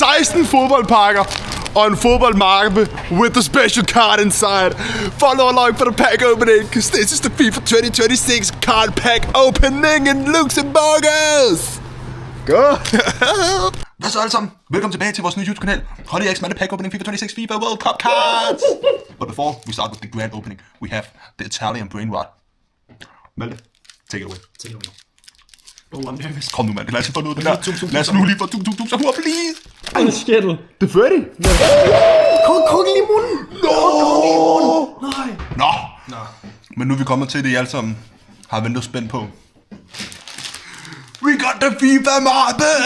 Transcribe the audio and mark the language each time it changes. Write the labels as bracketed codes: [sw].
[en] 16 [da] fodboldpakker og en fodboldmappe [en] with a special card inside. Follow along for the pack opening, cause this is the FIFA 2026 card pack opening in Luxembourgers. Go! [da] Hvad så alle sammen? Velkommen tilbage til vores nye YouTube-kanal. [en] Holly X Malte Pack Opening FIFA 26 FIFA World Cup Cards! But before we start with the grand opening, we have the Italian Brain Rot. Malte, take it away. Take it away. Oh, I'm nervous. [da] Kom nu, Malte. Lad os få noget af den her. Lad os nu lige få så hurtigt, please! Hvad er skættet? Det er Freddy. Kukken i munden! Nå! Men nu er vi kommet til det, I alle sammen har ventet spændt på. [en] We got the FIFA mappe!